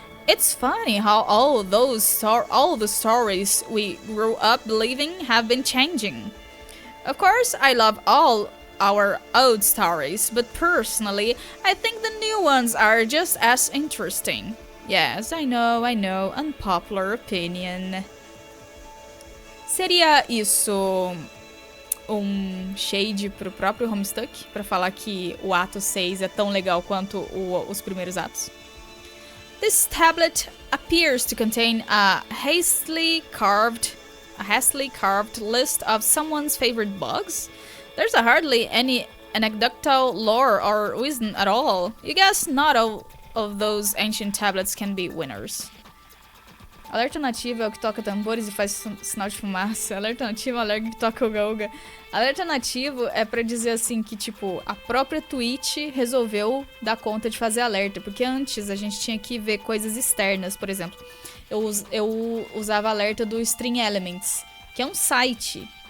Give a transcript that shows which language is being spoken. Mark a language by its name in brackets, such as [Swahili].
[English] It's funny how all the stories we grew up believing have been changing. Of course, I love all our old stories, but personally, I think the new ones are just as interesting. Yes, I know, unpopular opinion. [Portuguese] Seria isso shade pro próprio Homestuck? Pra falar que o ato 6 é tão legal quanto os primeiros atos? [English] This tablet appears to contain a hastily carved list of someone's favorite bugs. There's hardly any anecdotal lore or wisdom at all. You guess not all of those ancient tablets can be winners. [Portuguese] Alerta nativo é o que toca tambores e faz sinal de fumaça. Alerta nativo é o alerta que toca uga-uga. Alerta nativo é pra dizer assim que, tipo, a própria Twitch resolveu dar conta de fazer alerta. Porque antes a gente tinha que ver coisas externas, por exemplo. Eu usava alerta do Stream Elements, que é um site.